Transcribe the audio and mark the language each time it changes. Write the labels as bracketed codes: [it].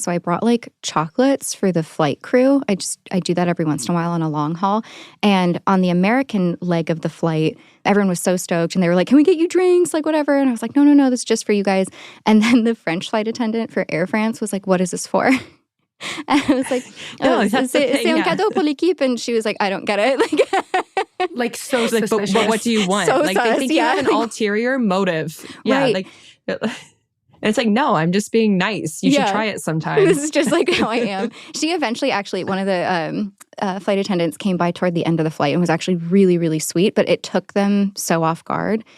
[en] So I brought like chocolates for the flight crew. I do that every once in a while on a long haul. And on the American leg of the flight, everyone was so stoked and they were like, can we get you drinks? Like whatever. And I was like, no, this is just for you guys. And then the French flight attendant for Air France was like, what is this for? [fr] And I was like, c'est un cadeau pour l'équipe. [en] And she was like, I don't get it. Like so suspicious. But what do you want? So like they think you have an ulterior motive. Yeah. Right. Like, and it's like, no, I'm just being nice. You should try it sometime. This is just like how I am. She eventually, actually, one of the flight attendants came by toward the end of the flight and was actually really, really sweet, but it took them so off guard.